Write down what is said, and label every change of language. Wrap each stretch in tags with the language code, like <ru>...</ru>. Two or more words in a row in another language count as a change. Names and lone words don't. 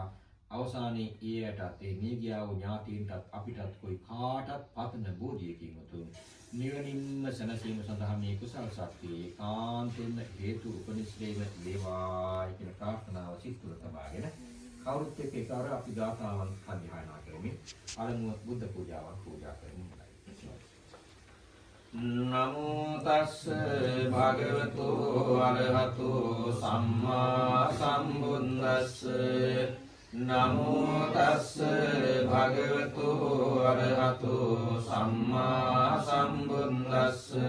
<si>අවසානයේ ඊයටත් ඒ මිය ගියා වූ ඥාතීන්ටත් අපිටත් කොයි කාටත් පතන බෝධියකින් උතුම් නිවනින්ම සැනසීම සඳහා මේ කුසල ශක්තිය ඒකාන්තයෙන්ම හේතු උපනිශ්‍රේම වේවා කියන ප්‍රාර්ථනාව සිත් තුළ තබාගෙන කවුරුත් එක්ක ඒකාර අපි ගාථාවන් සම්ධානය කරමින් පළමුව බුද්ධ පූජාවන් පූජා කරමු.</si> <pi>නමෝ තස්ස භගවතු අරහතු සම්මා සම්බුද්දස්ස නමෝ තස්ස භගවතු අරහතු සම්මා සම්බුද්දස්ස</pi>